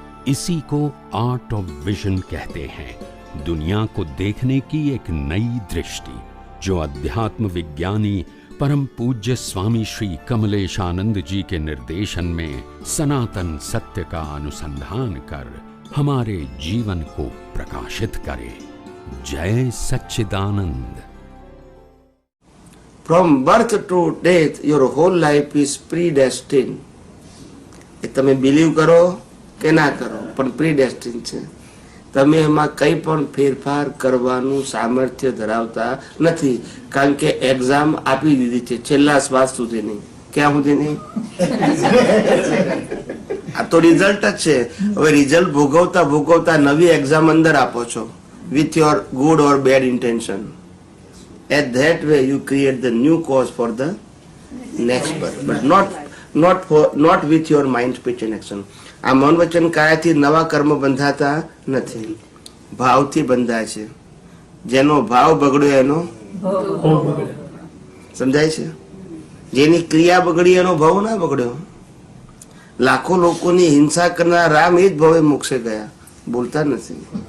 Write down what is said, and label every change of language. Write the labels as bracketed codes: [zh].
[hi] इसी को art of vision कहते हैं, दुनिया को देखने की एक नई दृष्टि, जो अध्यात्म विज्ञानी परम पूज्य स्वामी श्री कमलेशानंद जी के निर्देशन में सनातन सत्य का अनुसंधान कर हमारे जीवन को प्रकाशित करे। जय सच्चिदानंद। [en] From birth to death, your whole life is predestined. [gu] એ તમે બિલીવ કરો કે ના કરો, પણ પ્રીડેસ્ટિન છે. તમે એમાં કંઈ પણ ફેરફાર કરવાનું સામર્થ્ય ધરાવતા નથી, કારણ કે એક્ઝામ આપી દીધી છે છેલ્લા શ્વાસ સુધીની. ક્યાં સુધીની? આ તો રિઝલ્ટ જ છે. હવે રિઝલ્ટ ભોગવતા ભોગવતા નવી એક્ઝામ અંદર આપો છો, [en] With your good or bad intention. At that way you create the new cause for the next birth, but not with your mind, speech and action. [gu] આ મન વચન કાયાથી નવા કર્મ બંધાતા નથી, ભાવથી બંધાય છે. જેનો ભાવ બગડ્યો એનો સમજાય છે? જેની ક્રિયા બગડી એનો ભાવ ના બગડ્યો. લાખો લોકોની હિંસા કરનાર રામ એ જ ભાવે મોક્ષે ગયા, બોલતા નથી.